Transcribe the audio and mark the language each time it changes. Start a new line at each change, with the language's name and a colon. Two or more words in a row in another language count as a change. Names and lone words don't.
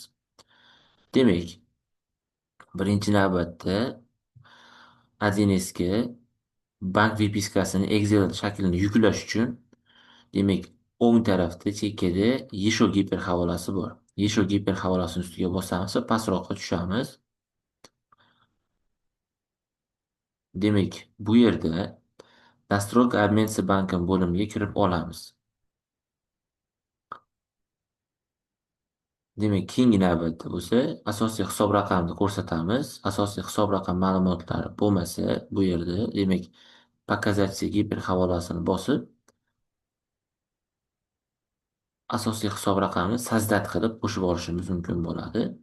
Uzbek: Demak, birinchi navbatda 1Sga bank vipiskasini Excel shaklini yuklash uchun demak, o'ng tarafda chekkada Yesho Giper havolasi bor. Yesho Giper havolasini ustiga bosamiz va pastroqqa tushamiz. Demak, bu yerda
Russian: Настройка обмен с банком
Uzbek: bo'limiga kirib olamiz. Demak, keyingi navbatda bo'lsa, asosiy hisob raqamini ko'rsatamiz. Asosiy hisob raqam ma'lumotlari bo'lmasa, bu yerda demak, показать giper havolasini bosib, asosiy hisob raqamini sazdat qilib qo'shib olishimiz mumkin bo'ladi.